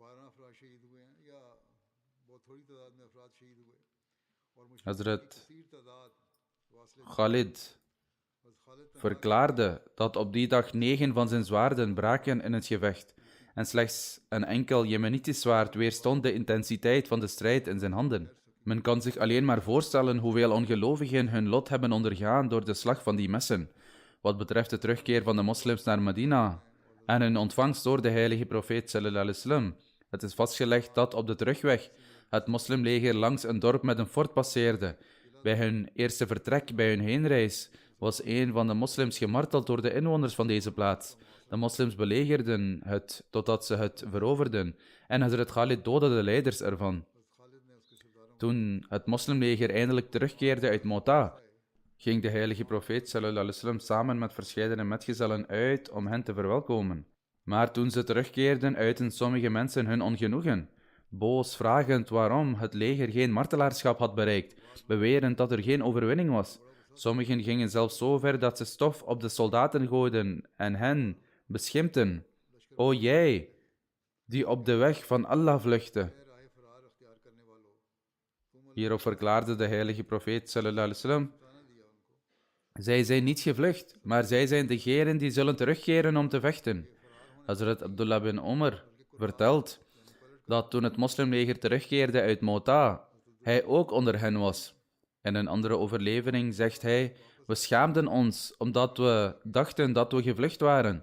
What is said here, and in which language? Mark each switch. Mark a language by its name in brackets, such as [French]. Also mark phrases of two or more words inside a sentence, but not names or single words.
[Dutch] Hazrat Khalid verklaarde dat op die dag 9 van zijn zwaarden braken in het gevecht en slechts een enkel Jemenitisch zwaard weerstond de intensiteit van de strijd in zijn handen. Men kan zich alleen maar voorstellen hoeveel ongelovigen hun lot hebben ondergaan door de slag van die messen, wat betreft de terugkeer van de moslims naar Medina en hun ontvangst door de heilige profeet [Arabic] صلى الله عليه وسلم. [Dutch] Het is vastgelegd dat op de terugweg het moslimleger langs een dorp met een fort passeerde. Bij hun eerste vertrek, bij hun heenreis, was een van de moslims gemarteld door de inwoners van deze plaats. De moslims belegerden het totdat ze het veroverden en Hazrat Khalid doodde de leiders ervan. Toen het moslimleger eindelijk terugkeerde uit Mota, ging de heilige profeet [Arabic] صلى الله عليه وسلم [Dutch] samen met verscheidene metgezellen uit om hen te verwelkomen. Maar toen ze terugkeerden, uitten sommige mensen hun ongenoegen, boos vragend waarom het leger geen martelaarschap had bereikt, bewerend dat er geen overwinning was. Sommigen gingen zelfs zo ver dat ze stof op de soldaten gooiden en hen beschimpten. O jij, die op de weg van Allah vluchtte. Hierop verklaarde de heilige profeet [Arabic] صلى الله عليه وسلم: [Dutch] zij zijn niet gevlucht, maar zij zijn degenen die zullen terugkeren om te vechten. Hazrat Abdullah bin Omar vertelt dat toen het moslimleger terugkeerde uit Mota, hij ook onder hen was. In een andere overlevering zegt hij: we schaamden ons omdat we dachten dat we gevlucht waren.